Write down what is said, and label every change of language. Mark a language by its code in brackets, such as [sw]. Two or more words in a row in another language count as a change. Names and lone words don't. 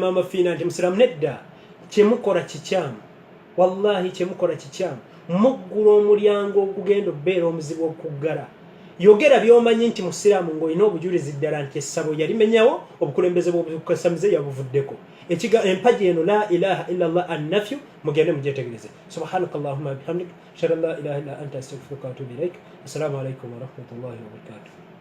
[lg] maama Fiina nti musiraamu nedda kyemukola kikyamu wallahi kyemukola kikyamu muggula omulyango ogugenda obbeera omuzibu okuggala yogera by'omanyi nti musiraamu ng'olina obujulizi ddala nti essabo yalimenyawo obukulembeze bw'obusamize yabuvuddeko empagi eno [ar] لا إله إلا الله [lg] annafyu mugende mugyetegereze [ar] سبحانك اللهم بحمدك أشهد أن لا إله إلا أنت أستغفرك وأتوب إليك السلام عليكم ورحمة الله وبركاته